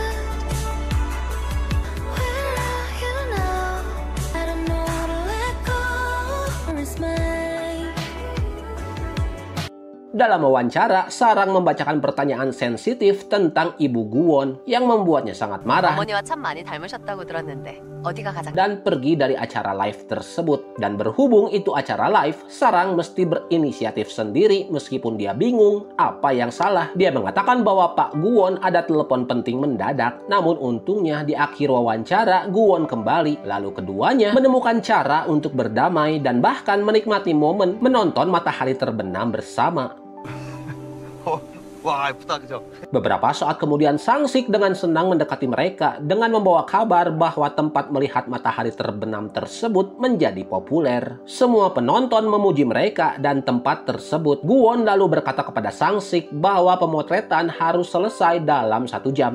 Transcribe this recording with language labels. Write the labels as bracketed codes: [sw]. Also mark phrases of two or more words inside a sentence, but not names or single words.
[id] Dalam wawancara, Sarang membacakan pertanyaan sensitif tentang ibu Guwon yang membuatnya sangat marah [ko] 어머니와 참 많이 닮으셨다고 들었는데 어디가 가장 [id] dan pergi dari acara live tersebut. Dan berhubung itu acara live, Sarang mesti berinisiatif sendiri meskipun dia bingung apa yang salah. Dia mengatakan bahwa Pak Guwon ada telepon penting mendadak. Namun untungnya di akhir wawancara, Guwon kembali. Lalu keduanya menemukan cara untuk berdamai dan bahkan menikmati momen menonton matahari terbenam bersama. [ko] 와, 예쁘다, 그죠? [id] Beberapa saat kemudian Sang-sik dengan senang mendekati mereka dengan membawa kabar bahwa tempat melihat matahari terbenam tersebut menjadi populer. Semua penonton memuji mereka dan tempat tersebut. Guwon lalu berkata kepada Sang-sik bahwa pemotretan harus selesai dalam 1 jam.